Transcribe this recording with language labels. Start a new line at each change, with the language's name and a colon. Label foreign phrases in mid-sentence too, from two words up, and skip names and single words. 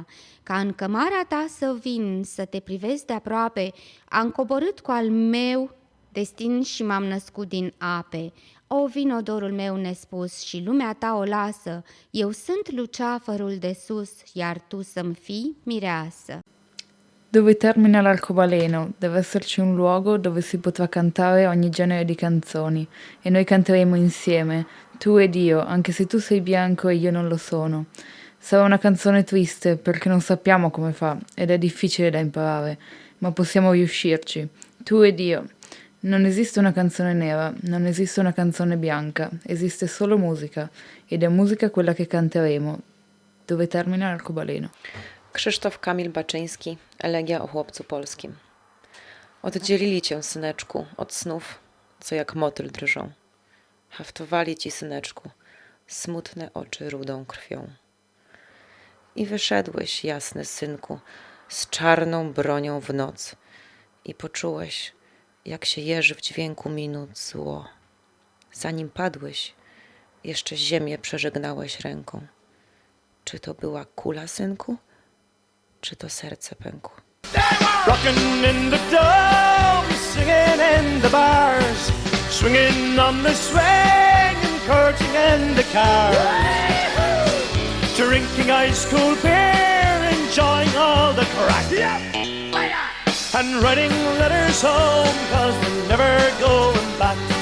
Romanian: Ca în cămara ta să vin, să te privesc de aproape, am coborât cu al meu destin și m-am născut din ape. O, vino dorul meu nespus și lumea ta o lasă, eu sunt luceafărul de sus, iar tu să-mi fii mireasă.
Italian: Dove termina l'arcobaleno deve esserci un luogo dove si potrà cantare ogni genere di canzoni e noi canteremo insieme, tu ed io, anche se tu sei bianco e io non lo sono. Sarà una canzone triste perché non sappiamo come fa ed è difficile da imparare, ma possiamo riuscirci, tu ed io. Non esiste una canzone nera, non esiste una canzone bianca, esiste solo musica ed è musica quella che canteremo. Dove termina l'arcobaleno.
Polish: Krzysztof Kamil Baczyński, Elegia o chłopcu polskim. Oddzielili cię, syneczku, od snów, co jak motyl drżą. Haftowali ci, syneczku, smutne oczy rudą krwią. I wyszedłeś, jasny synku, z czarną bronią w noc i poczułeś, jak się jeży w dźwięku minut zło. Zanim padłeś, jeszcze ziemię przeżegnałeś ręką. Czy to była kula, synku? Czy to serce pękło?
English: Rockin' in the dome, singing in the bars, swinging on the swing and courting in the cars, drinking ice cold beer, enjoying all the crack, and writing letters home 'cause we're never going back.